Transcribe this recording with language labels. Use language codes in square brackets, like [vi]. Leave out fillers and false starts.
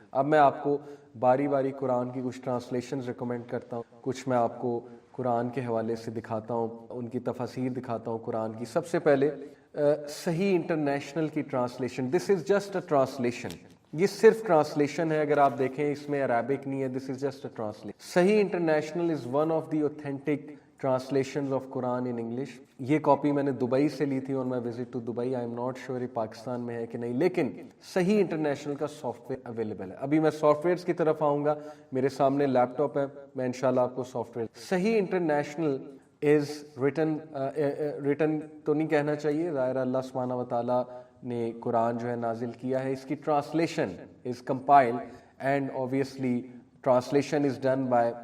[ur] اب میں آپ کو باری باری قرآن کی کچھ ٹرانسلیشنز ریکمینڈ کرتا ہوں, کچھ میں آپ کو قرآن کے حوالے سے دکھاتا ہوں, ان کی تفاسیر دکھاتا ہوں قرآن کی. سب سے پہلے صحیح انٹرنیشنل کی translation. [en] this is just a translation, [ur] یہ صرف ٹرانسلیشن ہے. اگر آپ دیکھیں اس میں عربک نہیں ہے, [en] This is just a translation. Sahih International is one of the authentic translations of Quran in English. [ur] یہ کاپی میں نے دبئی سے لی تھی, اور میں visit to Dubai, [en] I am not sure [ur] یہ پاکستان میں ہے کہ نہیں, لیکن صحیح انٹرنیشنل کا سافٹ ویئر اویلیبل ہے. ابھی میں سافٹ ویئرس کی طرف آؤں گا, میرے سامنے لیپ ٹاپ ہے, میں انشاءاللہ آپ کو سافٹ ویئر. صحیح انٹرنیشنل از ریٹن تو نہیں کہنا چاہیے, ظاہر اللہ سبحانہ و تعالیٰ نے قرآن جو ہے نازل کیا ہے, اس کی translation [en] is compiled and obviously translation is done by